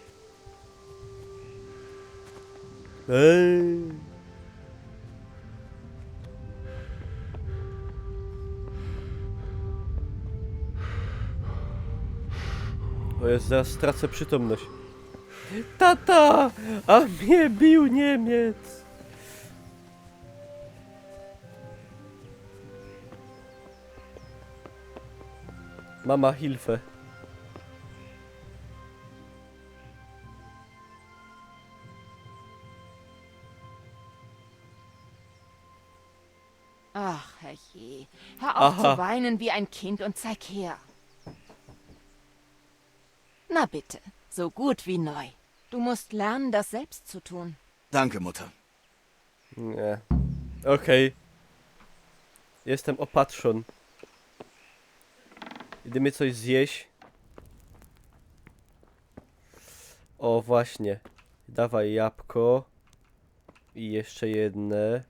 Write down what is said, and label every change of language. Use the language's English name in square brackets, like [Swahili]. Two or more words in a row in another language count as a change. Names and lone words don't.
[Polish] O jest, zaraz stracę przytomność. Tata! A mnie bił Niemiec! [German] Mama Hilfe. Ach, herrje. Hör auf zu weinen wie ein Kind und zeig her. Na bitte, so gut wie neu. Du musst lernen, das selbst zu tun. Danke, Mutter. [Polish] Nie. Okej. Jestem opatrzon. Idziemy coś zjeść. O, właśnie. Dawaj jabłko. I jeszcze jedne.